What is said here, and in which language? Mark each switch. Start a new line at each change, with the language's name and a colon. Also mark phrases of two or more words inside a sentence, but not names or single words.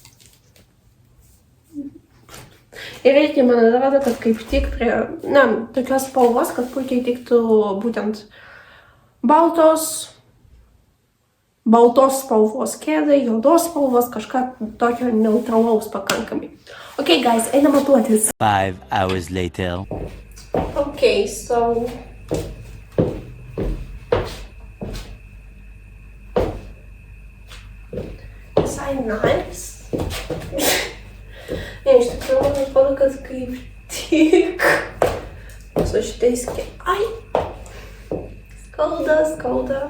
Lithuanian: Ir irgi man atrodo, kad kaip tik prie, tokios spalvos, kad puikiai tiktų būtent baltos spalvos kėdai, juodos spalvos, kažką tokio neutralaus pakankamai.
English: Ok, guys,
Lithuanian: einam matuotis.
English: 5 hours later. Ok, so...
Lithuanian: Visai nice. Ne, iš tikrųjų, man atrodo, kad kaip tik su šitais skauda.